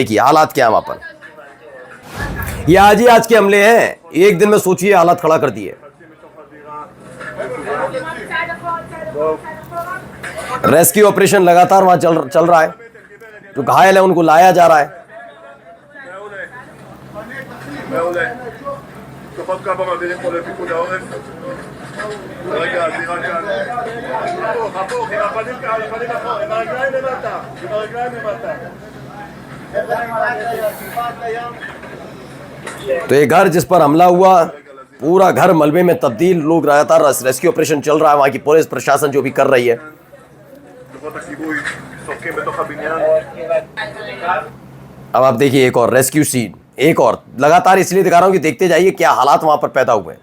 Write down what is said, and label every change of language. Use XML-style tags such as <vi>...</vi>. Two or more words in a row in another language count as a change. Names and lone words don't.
<hi>देखिए हालात क्या है वहां पर। ये आज के हमले हैं, एक दिन में सोचिए हालात खड़ा कर दिए।</hi> <en>rescue operation</en> <hi>लगातार वहां चल रहा है। जो घायल है उनको लाया जा रहा है।</hi> <he>כוחות קו מעבירים פה לפיקוד העורף. רגע, הזירה כאן. הפוך, עם הפנים אחורה, עם הרגליים למטה.</he> <hi>तो ये घर जिस पर हमला हुआ, पूरा घर मलबे में तब्दील। लोग लगातार</hi> <en>rescue operation</en> <hi>चल रहा है, वहां की पुलिस प्रशासन जो भी कर रही है। अब आप देखिए एक और</hi> <en>rescue scene,</en> <hi>एक और लगातार इसलिए दिखा रहा हूं कि देखते जाइए क्या हालात वहां पर पैदा हुए।</hi>